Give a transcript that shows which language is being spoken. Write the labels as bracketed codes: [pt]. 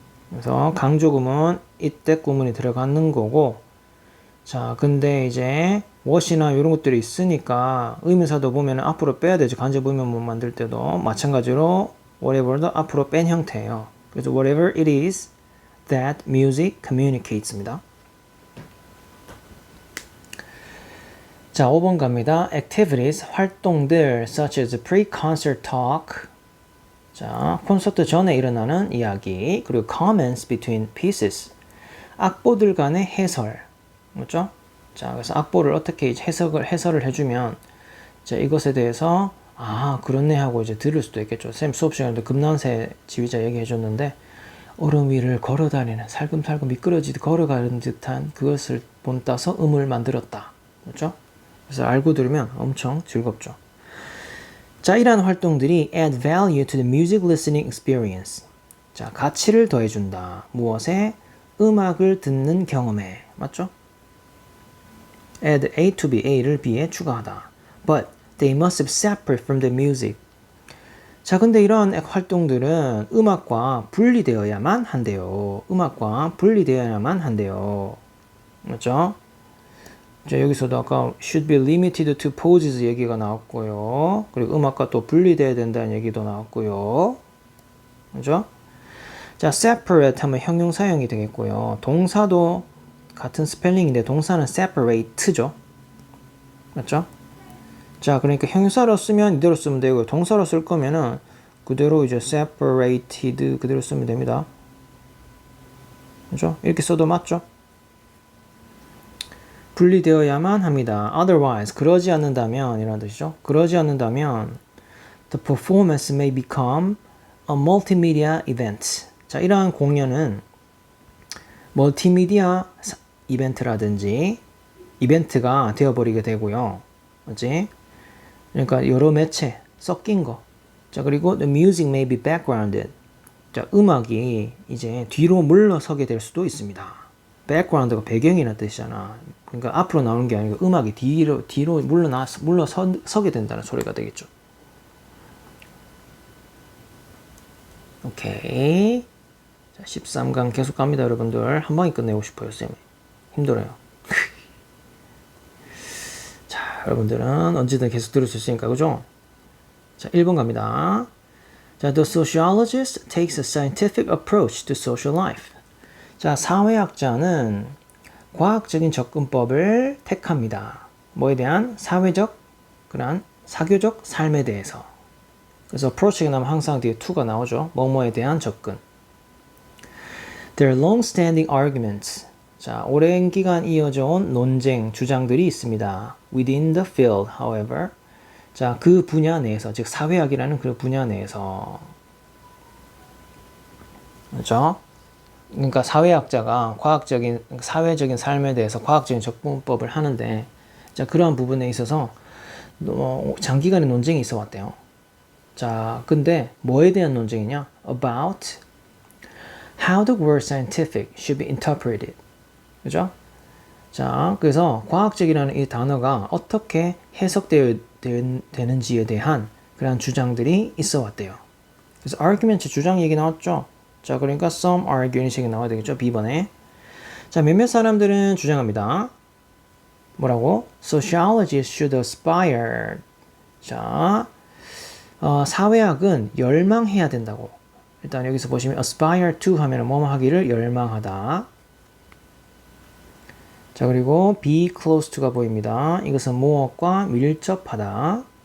[ko] 그래서 강조구문 이때 구문이 들어가는 거고, 자, 근데 이제 what이나 이런 것들이 있으니까 의미사도 보면 앞으로 빼야 되죠. 간접 의문문 만들 때도 마찬가지로 whatever도 앞으로 뺀 형태예요. [en] 그래서 whatever it is that music communicates입니다. [ko] 자, 5번 갑니다. [en] Activities, [ko] 활동들 [en] such as pre-concert talk. [ko] 자, 콘서트 전에 일어나는 이야기, 그리고 comments between pieces. 악보들 간의 해설. 맞죠? 자, 그래서 악보를 어떻게 해설을 해주면, 자, 이것에 대해서, 아, 그렇네 하고 이제 들을 수도 있겠죠. 쌤 수업 시간에도 금난새 지휘자 얘기해줬는데, 얼음 위를 걸어다니는, 살금살금 미끄러지듯 걸어가는 듯한 그것을 본따서 음을 만들었다. 그렇죠? 그래서 알고 들으면 엄청 즐겁죠. 자, 이러한 활동들이 [en] add value to the music listening experience. [ko] 자, 가치를 더해준다. 무엇에? 음악을 듣는 경험에. 맞죠? [en] add A to B, [ko] A를 B에 추가하다. [en] But they must be separate from the music. [ko] 자, 근데 이런 활동들은 음악과 분리되어야만 한대요. 음악과 분리되어야만 한대요. 맞죠? 자, 여기서도 아까 [en] should be limited to poses [ko] 얘기가 나왔고요. 그리고 음악과 또 분리되어야 된다는 얘기도 나왔고요. 그죠? 자, separate 하면 형용사형이 되겠고요. 동사도 같은 스펠링인데 동사는 separate죠. 맞죠? 자, 그러니까 형용사로 쓰면 이대로 쓰면 되고 동사로 쓸 거면은 그대로 이제 separated 그대로 쓰면 됩니다. 그죠? 이렇게 써도 맞죠? 분리되어야만 합니다. [en] Otherwise, [ko] 그러지 않는다면 이라는 뜻이죠. 그러지 않는다면 [en] the performance may become a multimedia event. [ko] 자, 이러한 공연은 멀티미디어 이벤트라든지 이벤트가 되어버리게 되고요. 그렇지? 그러니까 여러 매체 섞인 거. [en] 자, 그리고 the music may be backgrounded. [ko] 자, 음악이 이제 뒤로 물러서게 될 수도 있습니다. background가 배경이라는 뜻이잖아. 그러니까 앞으로 나오는 게 아니고 음악이 뒤로 물러서게 된다는 소리가 되겠죠. 오케이. 자, 13강 계속 갑니다, 여러분들. 한 방에 끝내고 싶어요, 쌤이. 힘들어요. 자, 여러분들은 언제든 계속 들을 수 있으니까, 그죠? 자, 1번 갑니다. [en] 자, the sociologist takes a scientific approach to social life. [ko] 자, 사회학자는 과학적인 접근법을 택합니다. 뭐에 대한? 사회적, 그런 사교적 삶에 대해서. 그래서 approach가 나오면 항상 뒤에 to가 나오죠. 뭐뭐에 대한 접근. [en] There are long-standing arguments. [ko] 자, 오랜 기간 이어져 온 논쟁, 주장들이 있습니다. [en] Within the field, however. [ko] 자, 그 분야 내에서, 즉 사회학이라는 그 분야 내에서. 그렇죠? 그러니까 사회학자가 사회적인 삶에 대해서 과학적인 접근법을 하는데, 자, 그러한 부분에 있어서 장기간의 논쟁이 있어 왔대요. 자, 근데 뭐에 대한 논쟁이냐? [en] About how the word scientific should be interpreted. 그죠? [ko] 자, 그래서 과학적이라는 이 단어가 어떻게 해석되는지에 대한 그런 주장들이 있어 왔대요. 그래서 argument 주장 얘기 나왔죠? 자, 그러니까 [en] some argue [ko] 이런 식이 나와야 되겠죠? B번에. 자, 몇몇 사람들은 주장합니다. 뭐라고? [en] Sociologists should aspire. [ko] 자, 사회학은 열망해야 된다고. 일단 여기서 보시면 aspire to 하면 뭐뭐 하기를 열망하다. 자, 그리고 be close to가 보입니다. 이것은 무엇과 밀접하다.